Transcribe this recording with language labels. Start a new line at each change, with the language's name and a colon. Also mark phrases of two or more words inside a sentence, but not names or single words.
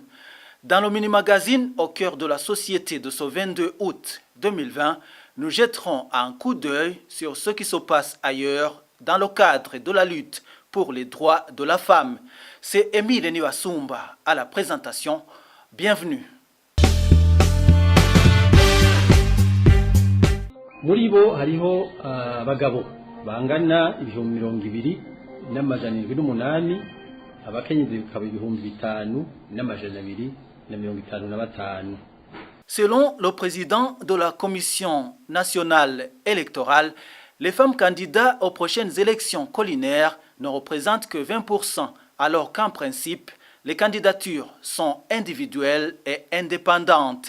French: Dans le mini-magazine Au cœur de la société de ce 22 août 2020, nous jetterons un coup d'œil sur ce qui se passe ailleurs dans le cadre de la lutte pour les droits de la femme. C'est Émile Niwasumba à la présentation. Bienvenue.
Rundi: Muri bo hariho abagabo bangana 200 n'amajana 78, abakenyezi bikaba 5255.
French: Selon le président de la Commission nationale électorale, les femmes candidates aux prochaines élections collinaires ne représentent que 20%, alors qu'en principe, les candidatures sont individuelles et indépendantes.